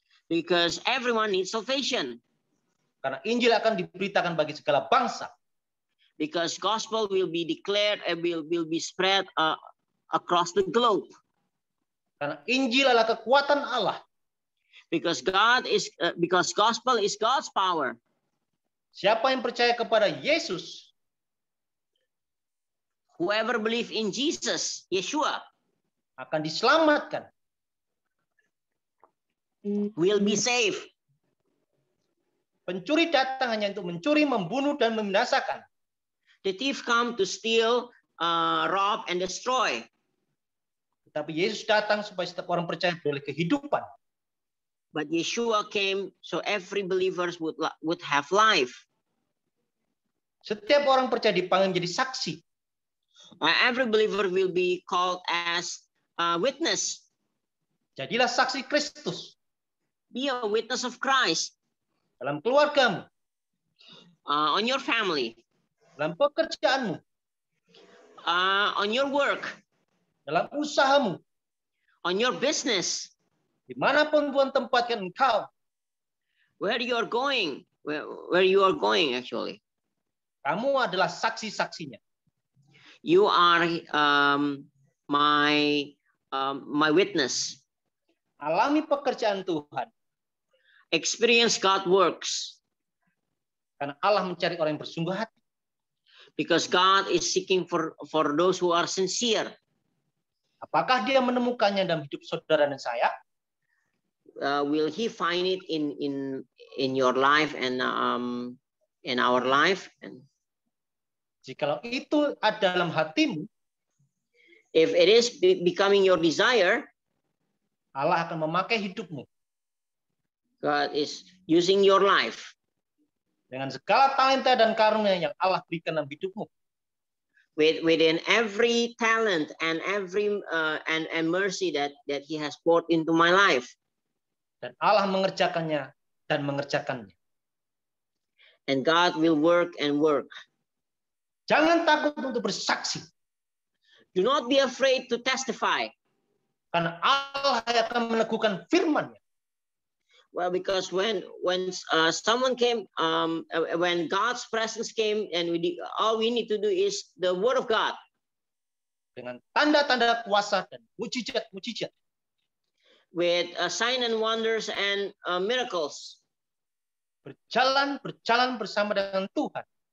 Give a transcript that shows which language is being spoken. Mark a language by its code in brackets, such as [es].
[en] Because everyone needs salvation. [id] Karena Injil akan diberitakan bagi segala bangsa. [en] Because gospel will be declared and will be spread across the globe. [id] Karena Injil adalah kekuatan Allah. [en] Because gospel is God's power. [id] Siapa yang percaya kepada Yesus, [en] whoever believe in Jesus, Yeshua, [id] akan diselamatkan. [en] Will be saved. [id] Pencuri datang hanya untuk mencuri, membunuh, dan membinasakan. [en] The thief come to steal, rob, and destroy. [id] Tetapi Yesus datang supaya setiap orang percaya beroleh kehidupan. [en] But Yeshua came so every believers would have life. [id] Setiap orang percaya dipanggil menjadi saksi. [en] Every believer will be called as a witness. [id] Jadilah saksi Kristus. [en] Be a witness of Christ. [id] Dalam keluargamu. [en] On your family. [id] Dalam pekerjaanmu. [en] On your work. [id] Dalam usahamu. [en] On your business. [id] Dimanapun Tuhan tempatkan engkau. [en] Where you are going. Where you are going actually. [id] Kamu adalah saksi-saksinya. [en] You are my witness. [id] Alami pekerjaan Tuhan. [en] Experience God works. [id] Karena Allah mencari orang yang bersungguh hati. [en] Because God is seeking for those who are sincere. [id] Apakah dia menemukannya dalam hidup saudara dan saya? [en] Will He find it in your life and in our life? And [id] jikalau itu ada dalam hatimu, [en] if it is becoming your desire, [id] Allah akan memakai hidupmu. [en] God is using your life. [id] Dengan segala talenta dan karunia yang Allah berikan dalam hidupmu. [en] Within every talent and every and mercy that He has poured into my life. [id] dan Allah mengerjakannya dan mengerjakannya. [en] And God will work and work. [id] Jangan takut untuk bersaksi, [en] Do not be afraid to testify. [id] karena Allah akan meneguhkan firman-Nya. [en] Well, because when someone came, when God's presence came, and all we need to do is the word of God. [id] Dengan tanda-tanda kuasa dan mujizat-mujizat. [en] With sign and wonders and miracles. [id] Berjalan bersama dengan Tuhan.